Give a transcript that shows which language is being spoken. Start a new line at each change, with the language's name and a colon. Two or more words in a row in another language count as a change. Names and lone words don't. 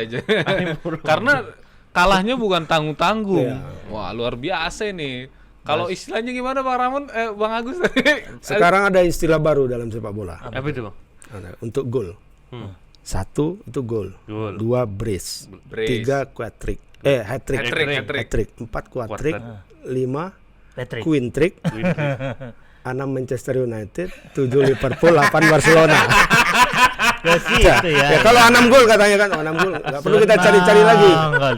Indonesian: Karena kalahnya bukan tanggung-tanggung. Wah luar biasa ini. Kalau istilahnya gimana Bang Ramon, Bang Agus tadi? Sekarang ada istilah baru dalam sepak bola. Apa itu, Bang? Ada, untuk gol. 1 itu gol. Gol. 2 brace. Brace. 3 hat-trick. Hat-trick. Hat-trick. 4 quad-trick. 5 Patrick.
English: queen trick.
Indonesian: 6 Manchester United, 7 Liverpool, 8 Barcelona. Ke situ ya. Ya kalau 6 gol katanya kan, 6 gol. Enggak perlu kita cari-cari lagi. Senang kali.